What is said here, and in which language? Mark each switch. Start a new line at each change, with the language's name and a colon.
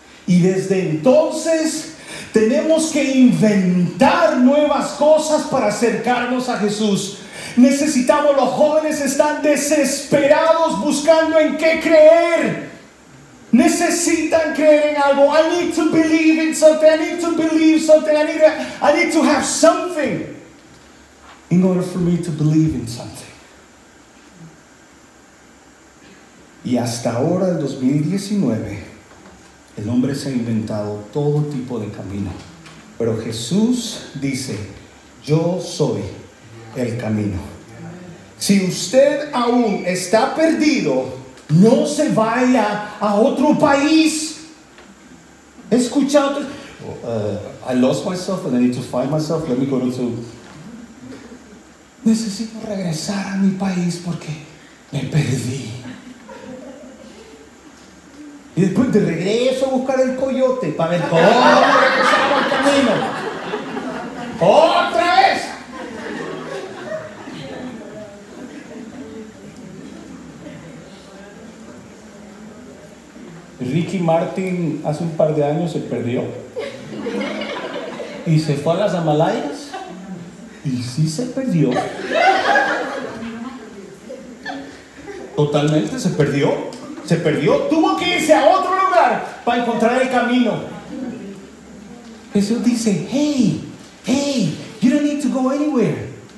Spanish: Y desde entonces tenemos que inventar nuevas cosas para acercarnos a Jesús. Necesitamos, los jóvenes están desesperados buscando en qué creer. Necesitan creer en algo.
English: I need to believe in something. I need to believe something. I need to have something in order for me to believe in something.
Spanish: Y hasta ahora, el 2019, el hombre se ha inventado todo tipo de camino. Pero Jesús dice, yo soy el camino. Si usted aún está perdido, no se vaya a otro país. He escuchado,
English: I lost myself and I need to find myself. Let me go to...
Spanish: Necesito regresar a mi país porque me perdí. Y después de regreso a buscar el coyote para ver cómo regresamos al camino. ¡Otra vez! Ricky Martin hace un par de años se perdió y se fue a las Himalayas y sí se perdió. Totalmente, se perdió. Se perdió. Tuvo que irse a otro lugar para encontrar el camino. Jesús dice,
English: hey, you don't need to go anywhere.